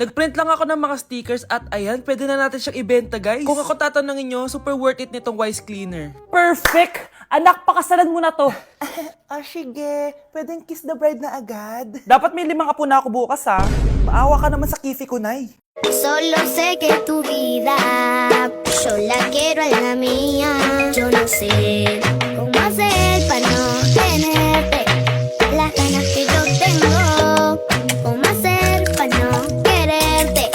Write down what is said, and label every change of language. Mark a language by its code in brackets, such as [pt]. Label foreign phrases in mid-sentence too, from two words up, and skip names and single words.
[tl] Nagprint lang ako ng mga stickers at ayan, pwede na natin siyang ibenta guys. Kung ako tatanungin nyo, [en] super worth it [tl] nitong Wise Cleaner. Perfect! Anak, pakasalan mo na to. Sige. Pwedeng [en] kiss the bride [tl] na agad. Dapat may 5 apo na ako bukas ha. Maawa ka naman sa kifi ko, nay. [es] Solo sé que tu vida yo la quiero en la mía. Yo no sé cómo hacer para no tenerte las ganas que yo tengo. Cómo hacer para no quererte.